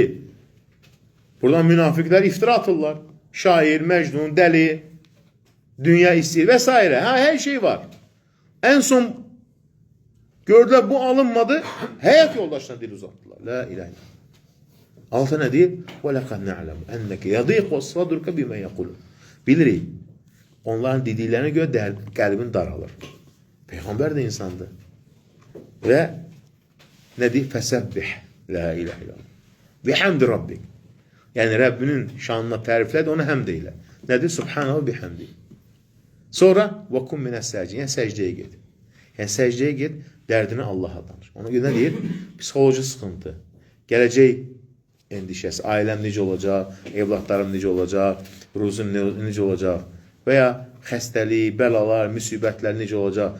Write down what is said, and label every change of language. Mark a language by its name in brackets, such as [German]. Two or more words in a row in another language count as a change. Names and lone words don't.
[Azerbaijani] Buradan münafiqlər iftira atırlar. Şair, məcnun, dəli, dünya istəyir və s. Hər şey var. En son gördülər bu alınmadı, həyat yoldaşına dil uzatdılar. [Arabic] لا إله إلا الله. [Azerbaijani] Altı nə deyir? [Arabic] وَلَقَدْ نَعْلَمُ أَنَّكَ يَضِيقُ صَدْرُكَ بِمَا يَقُولُ. [Azerbaijani] Bilirik. Onların dediklərinə görə qəlbin daralır. Peyğəmbər də insandır. Və nə deyir? [Arabic] فَسَبِّحْ لا إله إلا الله. بِحَمْدِ رَبِّكَ. [Azerbaijani] Yəni Rəbbinin şanına təriflədi, ona həmd eylə. Nədir? [Arabic] سبحانه بحمده. Sonra وكن من الساجدين. [Azerbaijani] Yəni səcdəyə get. Yəni səcdəyə get, dərdini Allaha danış. Ona görə nə deyir? Psixoloji sıxıntı, gələcək endişəsi, ailəm necə olacaq, evlatlarım necə olacaq, ruzum necə olacaq və ya xəstəlik, bəlalar, müsibətlər necə olacaq.